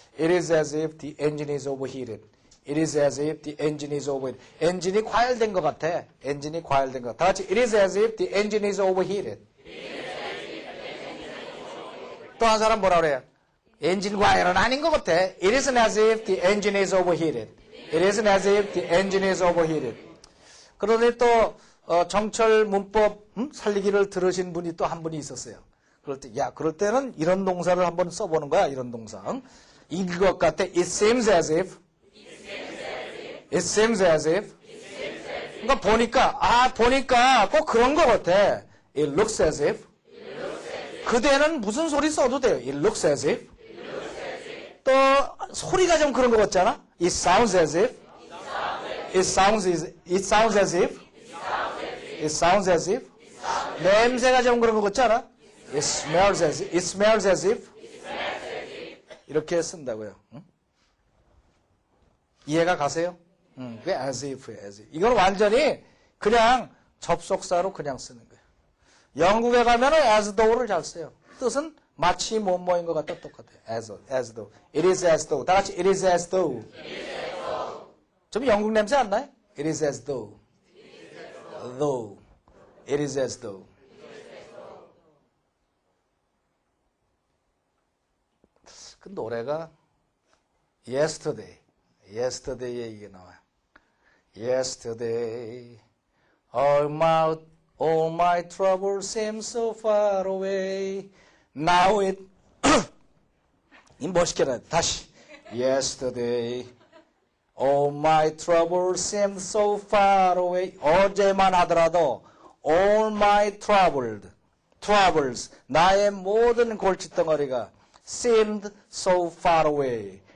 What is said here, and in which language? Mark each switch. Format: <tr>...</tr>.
<en>It is as if the engine is overheated. It is as if the engine is overheated.</en> <ko>엔진이 과열된 것 같아. 엔진이 과열된 것 같아. 다 같이</ko> <en>It is as if the engine is overheated.</en> <ko>또 한 사람 뭐라 그래요? 엔진 과열은 아닌 것 같아.</ko> <en>It isn't as if the engine is overheated. It isn't as if the engine is overheated.</en> <ko>그런데 또 정철 문법 살리기를 들으신 분이 또 한 분이 있었어요. 그럴 때, 야, 그럴 때는 이런 동사를 한번 써보는 거야. 이런 동사. 이것 같아.</ko> <en>It seems as if. It seems as if.</en> <ko>그러니까 보니까 꼭 그런 것 같아.</ko> <en>It looks as if.</en> <ko>그대는 무슨 소리 써도 돼요.</ko> <en>It looks as if.</en> <ko>또 소리가 좀 그런 것 같잖아.</ko> <en>It sounds as if. It sounds as if. It sounds as if.</en> <ko>냄새가 좀 그런 것 같지 않아?</ko> <en>It smells as if. It smells as if.</en> <ko>이렇게 쓴다고요. 응? 이해가 가세요? 그게 as if예요. as if. 이건 완전히 그냥 접속사로 그냥 쓰는 거예요. 영국에 가면은 as though를 잘 써요. 뜻은 마치 뭐뭐인 것 같다 똑같아요.</ko> <en>as though. It is as though.</en> <ko>다 같이</ko> <en>it is as though.</en> <ko>좀 영국 냄새 안 나요?</ko> <en>It is as though. Though. It is as though.</en> <ko>그 노래가 Yesterday에 이게 나와요.</ko> <en>Yesterday, all my troubles seem so far away.</en> <ko>Now it, 이 멋있게 나 다시.</ko> <en>Yesterday, all my troubles seem so far away.</en> <ko>어제만 하더라도</ko> <en>all my troubles,</en> <ko>나의 모든 골칫덩어리가</ko> <en>seemed so far away.</en>